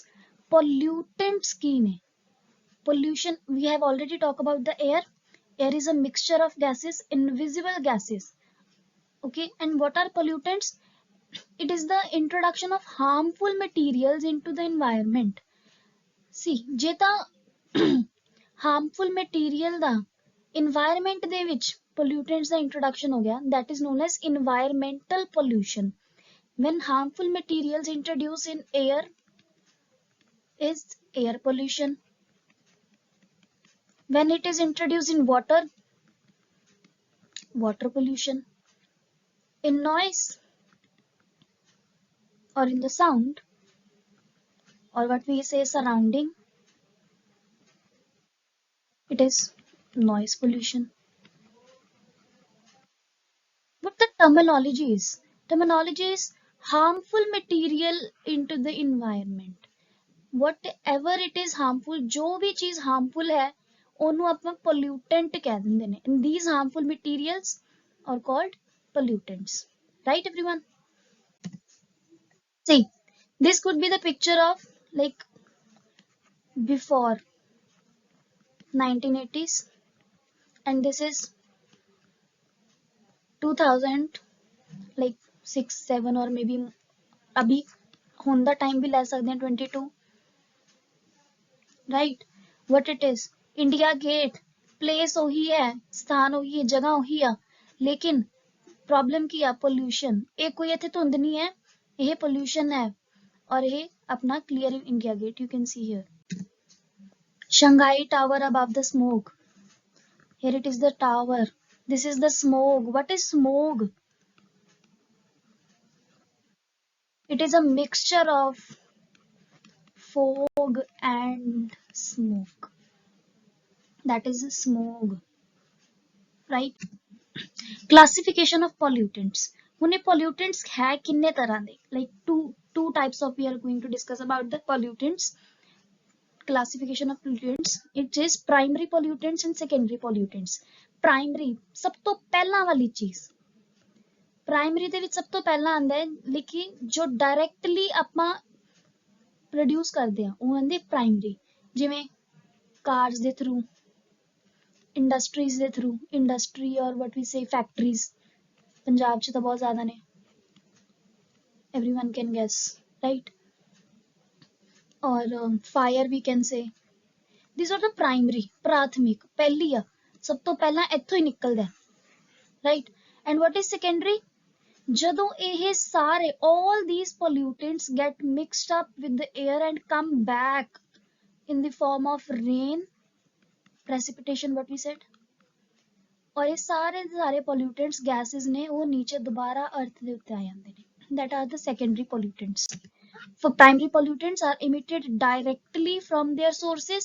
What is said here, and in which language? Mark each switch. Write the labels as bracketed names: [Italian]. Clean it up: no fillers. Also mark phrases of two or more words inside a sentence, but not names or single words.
[Punjabi] Pollutants key ne. [English] Pollution, we have already talked about the air. Air is a mixture of gases, invisible gases. Okay, and what are pollutants? It is the introduction of harmful materials into the environment. See, [Punjabi] ਜੇ ਤਾਂ [English] harmful material [Punjabi] ਦਾ environment ਦੇ ਵਿੱਚ pollutants [Hindi] का introduction हो गया, [English] that is known as environmental pollution. When harmful materials introduced in air is air pollution. When it is introduced in water, water pollution. In noise or in the sound, or what we say surrounding, it is noise pollution. What the terminology is? Terminology is harmful material into the environment. Whatever it is harmful, [Hindi] जो भी चीज harmful है, [Punjabi] ਉਹਨੂੰ ਆਪਾਂ pollutant ਕਹਿ ਦਿੰਦੇ ਨੇ. [English] And these harmful materials are called pollutants. Right, everyone? See, this could be the picture of like before 1980s, and this is 2000 like 6 7 or maybe अभी [Punjabi] ਹੁਣ ਦਾ [English] time [Hindi] भी ले सकते हैं [English] 22. Right, what it is, [Punjabi] India Gate, place ਉਹੀ ਹੈ, ਸਥਾਨ ਉਹੀ ਹੈ, ਜਗ੍ਹਾ ਉਹੀ ਆ, लेकिन प्रॉब्लम ਕੀ ਆ, pollution. ਇਹ ਕੋਈ ਇੱਥੇ ਧੁੰਦ ਨਹੀਂ ਹੈ, ਇਹ pollution [Hindi] है, और ये अपना clear India Gate [English] you can see here. Shanghai Tower above the smoke. Here it is the tower. This is the smoke. What is smoke? It is a mixture of fog and smoke. That is smoke. Right? Classification of pollutants. [Punjabi] ਹੁਣ ਇਹ pollutants [Hindi] है किन्ने तरह [Punjabi] दे? [English] Like two types of we are going to discuss about the pollutants. Classification of pollutants. It is primary pollutants and secondary pollutants. [Punjabi] Primary ਸਭ ਤੋਂ ਪਹਿਲਾਂ ਵਾਲੀ ਚੀਜ਼. Primary ਦੇ ਵਿੱਚ ਸਭ ਤੋਂ ਪਹਿਲਾਂ ਆਂਦਾ ਹੈ, ਲੇਕਿਨ ਜੋ directly ਆਪਾਂ produce ਕਰਦੇ ਆ ਉਹ ਆਂਦੇ primary. ਜਿਵੇਂ cars ਦੇ through, industries ਦੇ through, [English] industry or what we say factories. [Punjabi] ਪੰਜਾਬ 'ਚ ਤਾਂ ਬਹੁਤ ਜ਼ਿਆਦਾ ਨੇ. [English] Everyone can guess, right? Or fire we can say. These are the primary, [Punjabi] ਪ੍ਰਾਥਮਿਕ, ਪਹਿਲੀ ਆ, ਸਭ ਤੋਂ ਪਹਿਲਾਂ ਇੱਥੋਂ ਹੀ ਨਿਕਲਦਾ, [English] right? And what is secondary? [Punjabi] ਜਦੋਂ ਇਹ ਸਾਰੇ [English] all these pollutants get mixed up with the air and come back in the form of rain, precipitation what we said, [Punjabi] और ਇਹ ਸਾਰੇ pollutants gases ਨੇ ਉਹ ਨੀਚੇ ਦੁਬਾਰਾ अर्थ ਦੇ ਉੱਤੇ ਆ ਜਾਂਦੇ ਨੇ. [English] That are the secondary pollutants. For primary pollutants are emitted directly from their sources.